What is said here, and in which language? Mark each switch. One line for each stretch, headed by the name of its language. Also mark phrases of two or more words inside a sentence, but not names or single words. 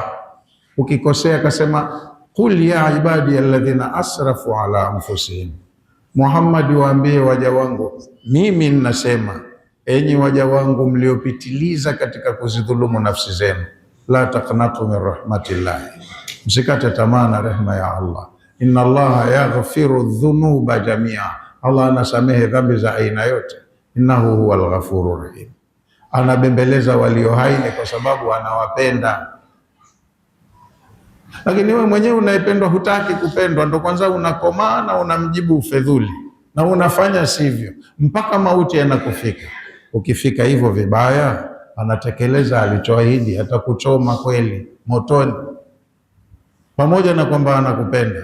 Swahili: Ukikosea akasema
Arabic: قل يا عبادي الذين أسرفوا على أنفسهم,
Swahili: Muhammad, waambie waja wangu, mimi ninasema enyi waja wangu mliopitiliza katika kuzidhulumu nafsi zenu,
Arabic: لا تقنطوا من رحمة الله,
Swahili: msikate tamaa na rehema ya Allah.
Arabic: إن الله يغفر الذنوب جميعا,
Swahili: Allah anasamehe dhambi za aina yote.
Arabic: إنه هو الغفور الرحيم,
Swahili: anabembeleza walio hai kwa sababu anawapenda. Lakini wewe mwenyewe unayependwa hutaki kupendwa, ndo kwanza unakomaa na unamjibu ufedhuli na unafanya sivyo mpaka mauti yanakufika. Ukifika hivyo vibaya, anatekeleza alichoahidi, atakuchoma kweli motoni, pamoja na kwamba anakupenda.